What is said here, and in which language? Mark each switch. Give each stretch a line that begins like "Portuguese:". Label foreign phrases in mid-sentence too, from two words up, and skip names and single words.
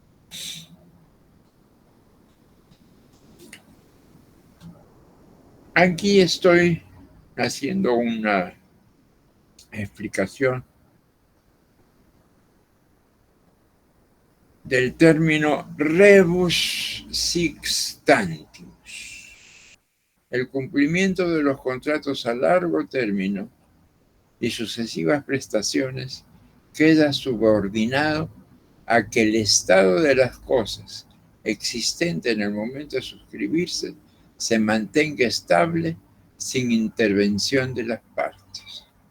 Spanish: Aquí estoy haciendo una explicación del término
Latin: rebus sic stantibus,
Spanish: el cumplimiento de los contratos a largo término y sucesivas prestaciones queda subordinado a que el estado de las cosas existente en el momento de suscribirse se mantenga estable sin intervención de las partes.